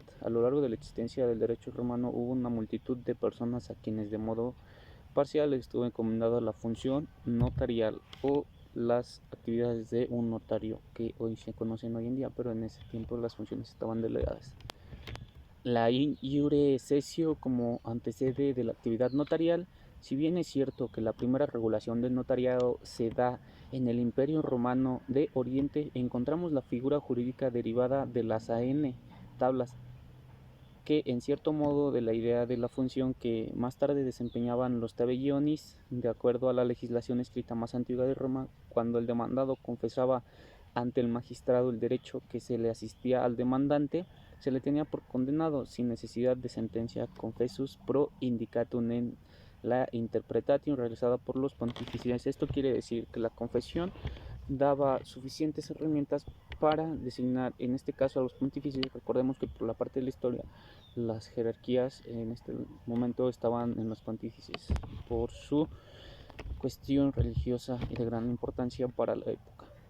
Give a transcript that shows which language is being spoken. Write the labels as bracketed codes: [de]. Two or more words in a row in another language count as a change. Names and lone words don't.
[es] A lo largo de la existencia del derecho romano hubo una multitud de personas a quienes de modo parcial estuvo encomendada la función notarial o las actividades de un notario, que hoy se conocen hoy en día, pero en ese tiempo las funciones estaban delegadas. La [la] iure cessio [es] como antecede de la actividad notarial. Si bien es cierto que la primera regulación del notariado se da en el Imperio Romano de Oriente, encontramos la figura jurídica derivada de las tablas, que en cierto modo de la idea de la función que más tarde desempeñaban los tabellionis, de acuerdo a la legislación escrita más antigua de Roma, cuando el demandado confesaba ante el magistrado el derecho que se le asistía al demandante, se le tenía por condenado sin necesidad de sentencia [la] confessus pro indicatum [es] en la interpretation realizada por los pontífices. Esto quiere decir que la confesión daba suficientes herramientas para designar, en este caso, a los pontífices. Recordemos que por la parte de la historia las jerarquías en este momento estaban en los pontífices por su cuestión religiosa y de gran importancia para la época.